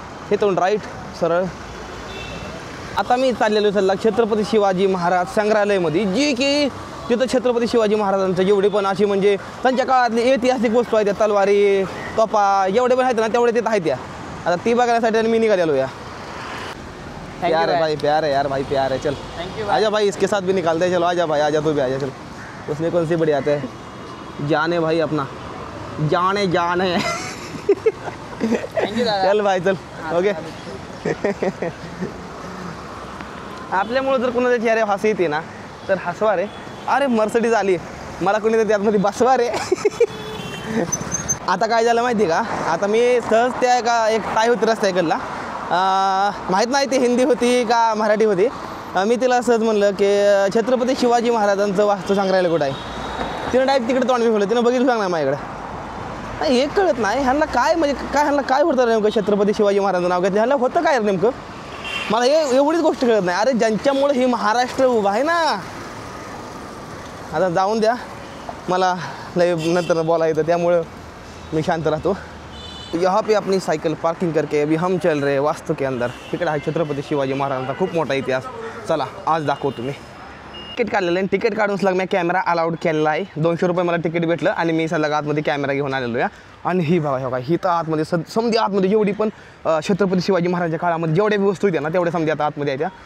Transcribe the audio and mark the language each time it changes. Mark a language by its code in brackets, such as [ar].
[mr] हे तोंड राईट सरळ. आता मी चाललेलो सल्ला छत्रपती शिवाजी महाराज संग्रहालयामध्ये, जी की तिथं छत्रपती शिवाजी महाराजांचं जेवढे पण अशी म्हणजे त्यांच्या काळातली ऐतिहासिक वस्तू आहेत, त्या तलवारी तोफा जेवढे पण आहेत ना तेवढे तिथं आहेत त्या. आता ती बघण्यासाठी मी निघालेलो या. [hi] प्यार है भाई, प्यार है यार भाई, प्यार है. चल आजा भाई, इसके साथ भी निकालते हैं. चलो आजा भाई, आजा तू भी आजा. चल उसमें कौन सी बड़ी आते हैं, जाने भाई अपना जाने जाने. चल भाई चल. ओके. [mr] आपल्यामुळे जर कोणाच्या चेहरे हसू येते ना तर हसवा रे. अरे मर्सिडीज आली, मला कोणी तर त्यातमध्ये बसवा रे. आता काय झालं माहिती आहे का, आता मी सहज त्या एक ताई होती रस्त्याकडला, माहीत नाही ती हिंदी होती का मराठी होती. मी तिला सहज म्हणलं की छत्रपती शिवाजी महाराजांचं वास्तू संग्रहालय कुठं आहे. तिनं डायरेक्ट तिकडे तोंड ठेवलं, तिनं बघितलं सांग ना माझ्याकडे. नाही हे कळत नाही ह्यांना काय, म्हणजे काय ह्यांना काय होतं नेमकं छत्रपती शिवाजी महाराजांचं नाव घेतलं, ह्यांना होतं काय नेमकं, मला हे एवढीच गोष्ट कळत नाही. अरे ज्यांच्यामुळे ही महाराष्ट्र उभा आहे ना. आता जाऊन द्या, मला लय नंतर बोलायचं त्यामुळं [hi] मैं शांत रहता हूँ. यहाँ पे अपनी साइकिल पार्किंग करके अभी हम चल रहे वास्तु के अंदर. [mr] तिकडे आहे छत्रपती शिवाजी महाराजांचा खूप मोठा इतिहास. चला आज दाखवतो मी. तिकीट काढलेलं आहे, तिकीट काढून सलग मी कॅमेरा अलाउड केलेला आहे. 200 रुपये मला तिकीट भेटलं आणि मी सलग आतमध्ये कॅमेरा घेऊन आलेलो आहे. आणि ही बघा हो, ही तर आतमध्ये समधी आतमध्ये जेवढी पण छत्रपती शिवाजी महाराजांच्या काळामध्ये जेवढ्या वस्तू होत्या ना तेवढ्या समधी आता आतमध्ये येत्या.